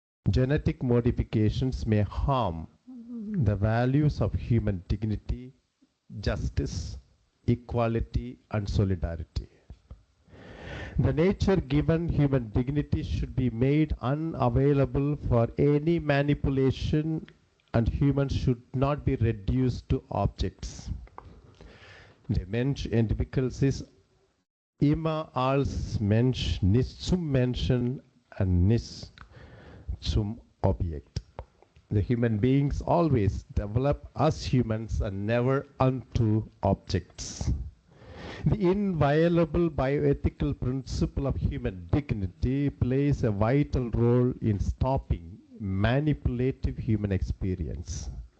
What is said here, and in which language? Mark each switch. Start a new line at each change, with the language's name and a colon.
English: Genetic modifications may harm the values of human dignity, justice, equality, and solidarity. The nature-given human dignity should be made unavailable for any manipulation, and humans should not be reduced to objects.
German: Der Mensch entwickelt sich immer als Mensch, nicht zum Menschen und nicht zum Objekt.
English: The human beings always develop as humans and never unto objects. The inviolable bioethical principle of human dignity plays a vital role in stopping manipulative human experience.